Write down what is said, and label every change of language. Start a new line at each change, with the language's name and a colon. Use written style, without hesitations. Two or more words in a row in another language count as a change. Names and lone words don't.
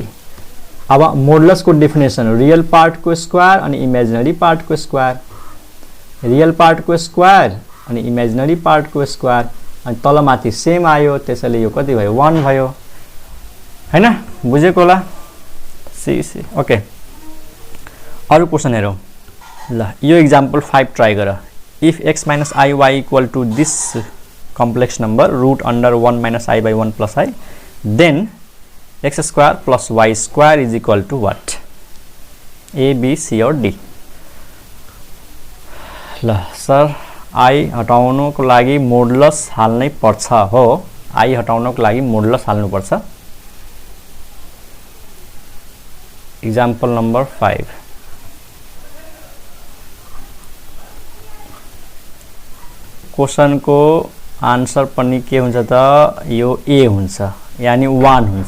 Nepali: अब मोडुलसको डेफिनेसन रियल पार्टको स्क्वायर अनि इमेजिनरी पार्टको स्क्वायर, रियल पार्टको स्क्वायर अनि इमेजिनरी पार्टको स्क्वायर अनि तलमाथि सेम आयो, त्यसैले यो कति भयो 1 भयो हैन, बुझेको होला।
English: See okay. अरु क्वेशन हेरौँ ल।
Nepali: यो एक्जाम्पल 5 ट्राई गर।
English: If x minus i y equal to this complex number root under 1 minus i by 1 plus i, then x square plus y square is equal to what, A B C और D।
Nepali: ल सर आई हटाउनको लागि मोडुलस हाल्नै पर्छ हो, आई हटाउनको लागि मोडुलस हाल्नु पर्छ। एक्जाम्पल नम्बर 5 क्वेशन को आन्सर पनि के हुन्छ त, यो ए हुन्छ यानी 1 हुन्छ।